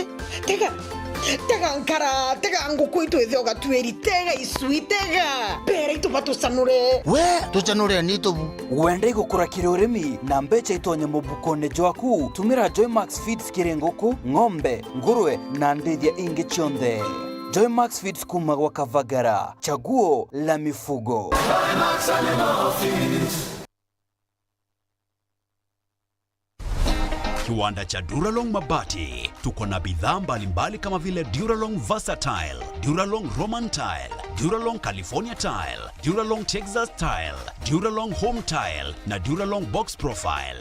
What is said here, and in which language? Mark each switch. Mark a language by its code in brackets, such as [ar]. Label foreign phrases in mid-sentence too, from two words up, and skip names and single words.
[mer] tega nkara tega nguku itu ithoga tueri tega isui tega pera itu batusanure we tusanure ni to wende gukura kirurimi na mbecha itonye mubukone jwaku tumira Joymax Feeds kirengoku ng'ombe nguruwe na ndithia ingi chionde. [sw] Joymax Feeds kuma kwa Kavagara, chaguo la mifugo. Joymax Animal Feeds. Kiwanda cha Duralong Mabati, tuko na bidhaa mbalimbali kama vile Duralong Versatile, Duralong Roman Tile, Duralong California Tile, Duralong Texas Tile, Duralong Home Tile na Duralong Box Profile.